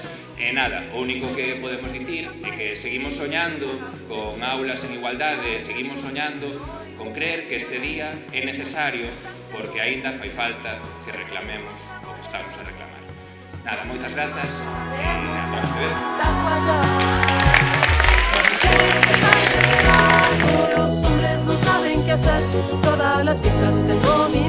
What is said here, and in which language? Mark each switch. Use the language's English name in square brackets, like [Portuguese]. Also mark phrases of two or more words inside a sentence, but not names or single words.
[Galician] E nada, o único que podemos dicir é que seguimos soñando con aulas en igualdade, seguimos soñando con creer que este día é necesario porque aínda fai falta que reclamemos o que estamos a reclamar. Nada, moitas grazas e ata a próxima vez. [Spanish] Los hombres no saben qué hacer, todas las fichas se